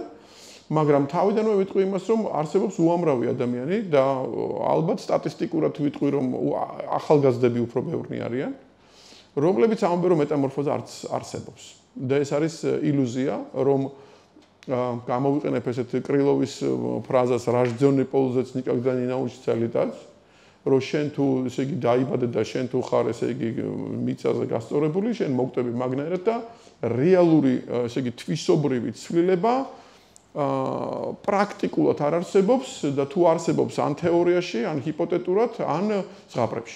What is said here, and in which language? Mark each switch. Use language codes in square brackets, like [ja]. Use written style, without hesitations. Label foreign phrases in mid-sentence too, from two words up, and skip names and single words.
[ka] მაგრამ თავიდანვე ვიტყვი იმას, რომ არსებობს უამრავი ადამიანი და ალბათ სტატისტიკურად ვიტყვი, რომ ახალგაზრდები უფრო ბევრი არიან, რომლებიც ამბობენ, რომ მეტამორფოზა არც არსებობს. და ეს არის ილუზია, რომ გამოვიყენებ ესეთ კრილოვის ფრაზას [ru] "Рождённый ползать никогда не научится летать", [ka] რომ შენ თუ ესე იგი დაიბადე და შენ თუ ხარ ესე იგი მიწაზე გასწორებული, შენ მოგტები მაგნაირად და რეალური ესე იგი თვისობრივი ცვლილება პრაქტიკულად არ არსებობს და თუ არსებობს ან თეორიაში, ან ჰიპოთეტურად, ან ზღაპრებში.